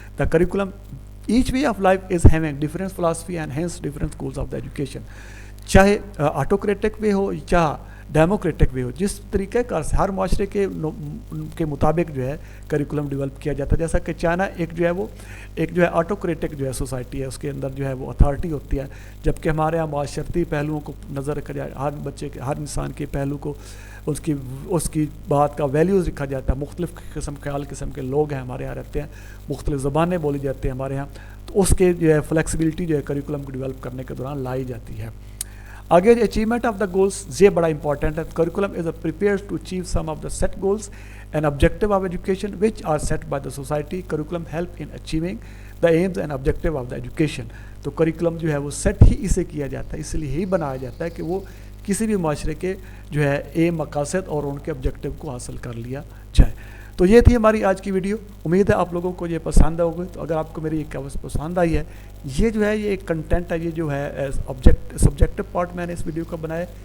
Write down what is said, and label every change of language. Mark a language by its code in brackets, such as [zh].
[en] The curriculum, each way of life is having different philosophy and hence different schools of the education. [ur] چاہے autocratic وے ہو چاہے democratic way ہو, جس طریقے کا ہر معاشرے کے مطابق جو ہے کریکولم ڈیولپ کیا جاتا ہے. جیسا کہ چائنا ایک جو ہے آٹوکریٹک جو ہے سوسائٹی ہے, اس کے اندر جو ہے وہ اتھارٹی ہوتی ہے, جبکہ ہمارے یہاں معاشرتی پہلوؤں کو نظر رکھا جائے, ہر بچے کے, ہر انسان کے پہلو کو, اس کی بات کا ویلیوز رکھا جاتا ہے. مختلف قسم کے لوگ ہیں ہمارے یہاں رہتے ہیں, مختلف زبانیں بولی جاتی ہیں ہمارے یہاں, تو اس کے جو ہے فلیکسیبلٹی جو ہے کریکولم کو ڈیولپ کرنے کے دوران لائی جاتی ہے. آگے [en] achievement of the goals, [ur] یہ بڑا امپورٹنٹ ہے. [en] Curriculum is prepared to achieve some of the set goals and objective of education which are set by the society. Curriculum help in achieving the aims and objective of the education. [ur] تو curriculum جو ہے وہ set ہی اسے کیا جاتا ہے, اس لیے ہی بنایا جاتا ہے کہ وہ کسی بھی معاشرے کے جو ہے ایم, مقاصد اور ان کے آبجیکٹیو کو حاصل کر لیا جائے. تو یہ تھی ہماری آج کی ویڈیو. امید ہے آپ لوگوں کو یہ پسند ہوگی. تو اگر آپ کو میری ایک پسند آئی ہے, یہ جو ہے یہ ایک کنٹینٹ ہے, یہ جو ہے سبجیکٹو پارٹ میں نے اس ویڈیو کا بنایا.